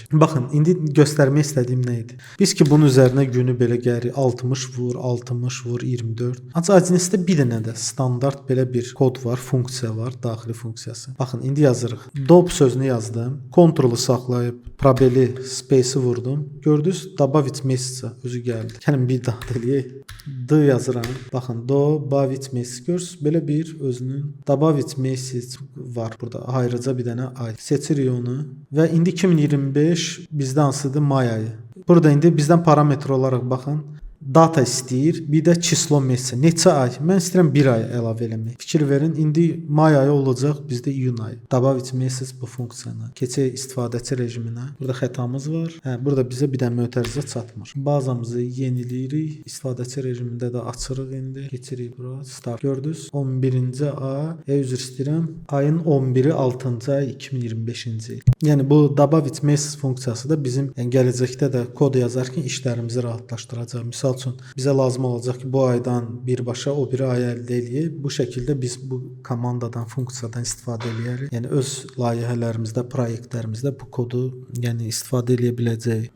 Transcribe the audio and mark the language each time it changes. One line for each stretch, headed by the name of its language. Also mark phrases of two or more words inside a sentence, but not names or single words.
Azerbaijani: Baxın, indi göstərmək istədiyim nə idi? Biz ki bunun üzərinə günü belə gəlirik. 60 vur, 60 vur, 24. Ancaq Agines'də bir dənə də standart belə bir kod var, funksiya var, daxili funksiyası. Baxın, indi yazırıq. Dob sözünü yazdım. Ctrl-ı saxlayıb probeli space-i vurdum. Gördünüz?
Russian: Добавить месяца
Azerbaijani: özü gəldi. Gəlin bir daha eləyək. D yazıram. Baxın,
Russian: добавить месяц.
Azerbaijani: Görürsüz? Belə bir özünün
Russian: добавить месяц
Azerbaijani: var burada. Ayrıca bir dənə ay. Seçirik onu və indi 2025 bizdə hansıdır? May ayı. Burada indi bizdən parametr olaraq baxın. Data istəyir, bir də
Russian: число месяц.
Azerbaijani: Neçə ay? Mən istəyirəm 1 ay əlavə eləmək. Fikir verin, indi may ayı olacaq, bizdə iyun ayı.
Russian: Добавить месяц
Azerbaijani: bu funksiyana. Keçək istifadəçi rejiminə. Burada xətamız var. Burada bizə bir dənə mötərizə çatmır. Bazamızı yeniləyirik. İstifadəçi rejimində də açırıq indi. Keçirik bura. Start. Gördünüz? 11-ci ay, üzr istəyirəm. Ayın 11-i 6-cı ay 2025-ci il. Yəni bu
Russian: добавить месяц
Azerbaijani: funksiyası da bizim gələcəkdə də kod yazarkən işlərimizi rahatlaşdıracaq. Misal Misal üçün bizə lazım olacaq ki, bu aydan birbaşa o biri ay əldə eləyək. Bu şəkildə biz bu komandadan, funksiyadan istifadə edərik. Yəni öz layihələrimizdə, proyektlərimizdə bu kodu yəni istifadə edə biləcəyik.